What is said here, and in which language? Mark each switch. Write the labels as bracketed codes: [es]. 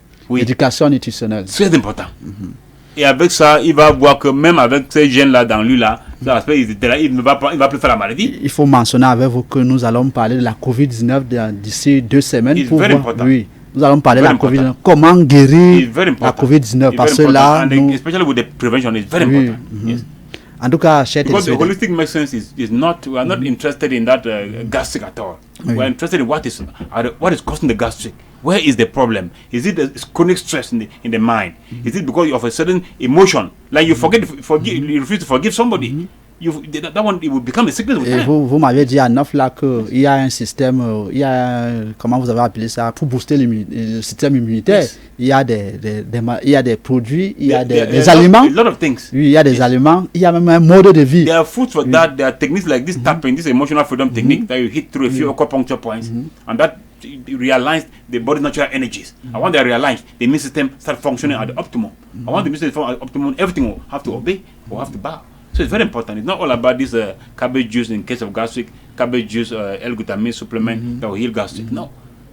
[fr] L'éducation nutritionnelle. C'est important. Et avec ça, il va voir que même avec ces gènes-là dans lui, là, il ne va plus faire la maladie. Il faut mentionner avec vous que nous allons parler de la COVID-19 d'ici 2 semaines. C'est très important. Nous allons parler de la COVID-19. Comment guérir la COVID-19? Parce que là, [en] especially with the prevention, is very important. Yes. [fr] En tout cas, [en] because the holistic medicine is not, we are not interested in that gastric at all. We are interested in what is causing the gastric. Where is the problem? Is it chronic stress in the mind? Is it because of a certain emotion, like you you refuse to forgive somebody? That one, it will become a sickness with time. [fr] Vous m'avez dit à 9 là qu'il y a un système, comment vous avez appelé ça, pour booster le système immunitaire. [en] Yes. [fr] Il y a des produits, il y a des aliments. [en] A lot of things. [fr] Oui, il y a des aliments, il y a même un mode de vie. [en] There are foods for that. There are techniques like this tapping, this emotional freedom technique that you hit through a few acupuncture points, and that realigns the body's natural energies. And when they are realigned, the immune system starts functioning at the optimum. And when the immune system at the optimum, everything will have to obey or have to bow. So it's very important. It's not all about this cabbage juice in case of gastric, cabbage juice, L-glutamine supplement that will heal gastric. No.